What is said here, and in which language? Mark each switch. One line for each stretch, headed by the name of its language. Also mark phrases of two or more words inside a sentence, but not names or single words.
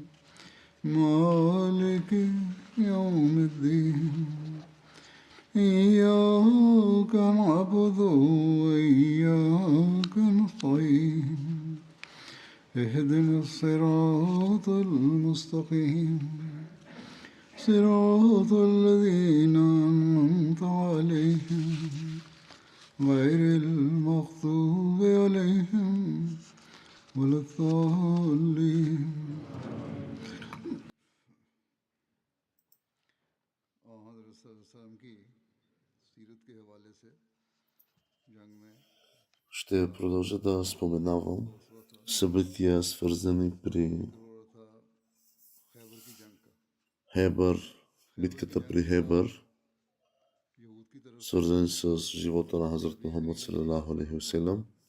Arabic: مالك يوم الدين إياك نعبد وإياك نستعين اهدنا الصراط المستقيم صراط الذين أنعمت عليهم غير المغضوب عليهم ولا الضالين
Bulgarian: Ще продължа да споменавам събития, свързани при Хебър, битката при Хебър, свързани с живота на Хазрат Мухаммад
Arabic: صلى الله عليه وسلم.